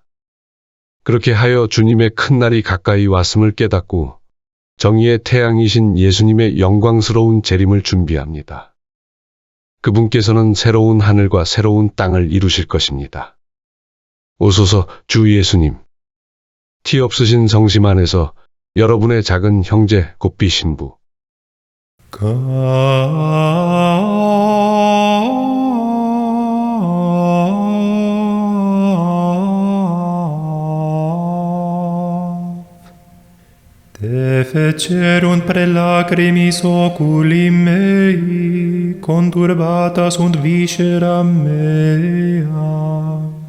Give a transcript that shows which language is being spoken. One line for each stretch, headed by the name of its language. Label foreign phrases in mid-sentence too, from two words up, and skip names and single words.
Korean: 그렇게 하여 주님의 큰 날이 가까이 왔음을 깨닫고 정의의 태양이신 예수님의 영광스러운 재림을 준비합니다. 그분께서는 새로운 하늘과 새로운 땅을 이루실 것입니다. 오소서 주 예수님. 티 없으신 성심 안에서 여러분의 작은 형제 곱비 신부
Latin: Te fecerunt pre lacrimis oculi mei, conturbata sunt viscera mea.